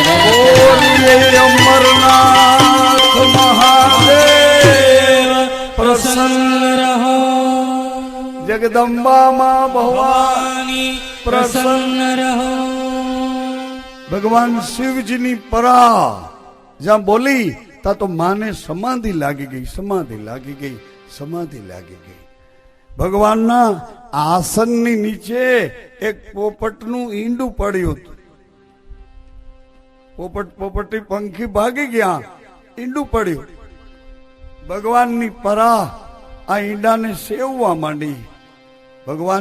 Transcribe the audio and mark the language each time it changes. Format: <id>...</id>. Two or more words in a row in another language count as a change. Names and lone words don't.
<hi>बोलिए अमरनाथ महादेव प्रसन्न रहो जगदम्बा माँ भवानी प्रसन्न रहो</hi> <gu>भगवान शिव जी ની પરા જ્યાં બોલી તા તો માને સમાધિ લાગી ગઈ સમાધિ લાગી ગઈ સમાધિ લાગી ગઈ ભગવાનના આસનની નીચે એક પોપટનું ઈંડું પડ્યું હતું પોપટ પોપટી પંખી ભાગી ગયા ઈંડું પડ્યું ભગવાનની પરા આ ઈંડાને સેવવા માંડી ભગવાન</gu>